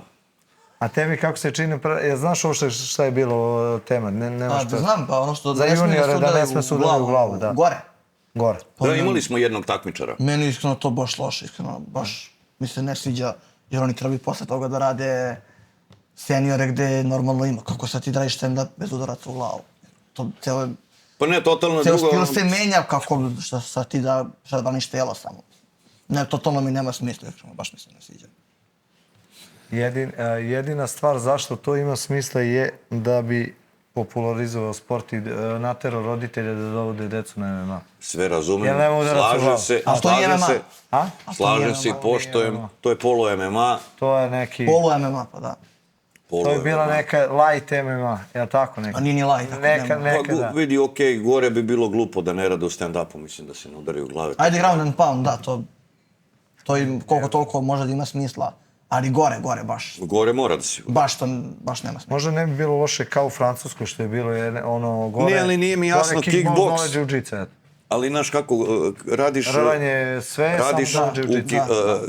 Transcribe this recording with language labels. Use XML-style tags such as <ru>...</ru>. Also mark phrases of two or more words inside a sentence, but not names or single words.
<sr>A tebi kako se čini, znaš ovo šta je bilo tema? Znam, pa ono što za juniore da ne sme se udariti u glavu, da. Gore. Da, imali smo jednog takmičara. Meni iskreno to baš loše, iskreno, baš mi se ne sviđa, jer oni trebaju posle toga da rade seniore gde normalno ima. Kako sad ti da radiš stand-up bez udaraca u glavu? To celo... Pa ne, totalno drugo... drugo... Celo stil se menja kako što sad ti da braniš telo samo. Ne, totalno mi nema smisla, baš mi se ne sviđa. Jedina stvar zašto to ima smisla je da bi popularizovao sport i naterao roditelje da dovode decu na MMA. Sve razumem, slažem se i poštojem, to je polo MMA. To je neki... Polo MMA, pa da. To je bila neka light MMA, je li tako neka? A nije ni light. Neka, da. Vidi, okej, gore bi bilo glupo da ne rade u stand-upu, mislim da se ne udaraju u glave. Ajde,</sr> <en>ground and pound,</en> <sr>da, to im koliko toliko može da ima smisla. Ali gore baš. Gore mora da si. Baš nema smisla. Možda ne bi bilo loše kao u Francuskoj što je bilo ono gore... Ne, ali nije mi jasno kickboks. Gore jiu-jitsu, eto. Ali, znaš kako, radiš... Rvanje sve, samo da jiu-jitsu.</sr>